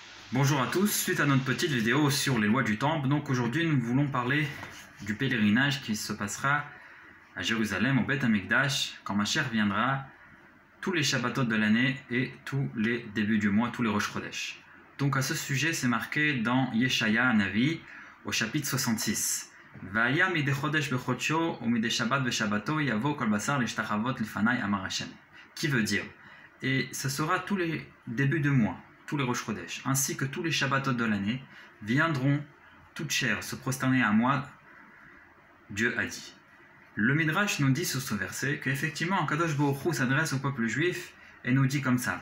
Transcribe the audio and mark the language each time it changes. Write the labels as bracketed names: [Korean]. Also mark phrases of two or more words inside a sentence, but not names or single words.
[French] Bonjour à tous, suite à notre petite vidéo sur les lois du temple, donc aujourd'hui nous voulons parler du pèlerinage qui se passera à Jérusalem, au Beth Amikdash, quand Mashiach viendra, tous les Shabbatot de l'année et tous les débuts du mois, tous les Rosh Chodesh. Donc à ce sujet, c'est marqué dans Yeshaya Navi, au chapitre 66. [Hebrew] והיה מדי חודש בחודשו ומדי שבת בשבתו יבוא כל בשר להשתחוות לפני אמר השם. [French] Qui veut dire, et ce sera tous les débuts de mois, tous les Rosh Chodesh, ainsi que tous les Shabbatot de l'année, viendront toutes chairs se prosterner à moi, Dieu a dit. Le Midrash nous dit sur ce verset qu'effectivement, Kadosh Baruch Hu s'adresse au peuple juif et nous dit comme ça.